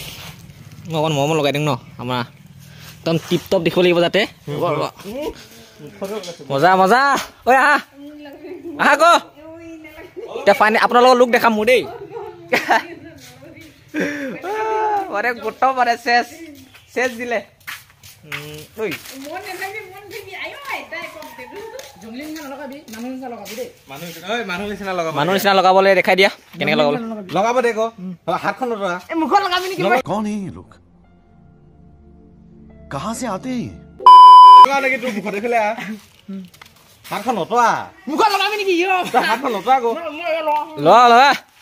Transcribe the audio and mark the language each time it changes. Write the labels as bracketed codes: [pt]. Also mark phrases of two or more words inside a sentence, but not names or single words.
[as] মই অকণ মম লগাই দিম ন আমাৰ একদম টিপ টপ দেখিব লাগিব যাতে মজা ঐ আহা আকৌ এতিয়া ফাইনেল আপোনালোকৰ লুক দেখাম মোৰ দেই মানে গোট মানে শেষ দিলে ঐ মানুহ নিচিনা লগাবলৈ দেখাই দিয়া কেনেকৈ লগাব দে ক হাতখন লৰা মুখত লগাবি নেকি [hi] कौन है ये लोग कहां से आते हैं [as] লগাও নেকি তোৰ মুখত দেখিলে হাতখন নতৰা মুখত লগাবি নেকি হাতখন নতৰা আকৌ লগা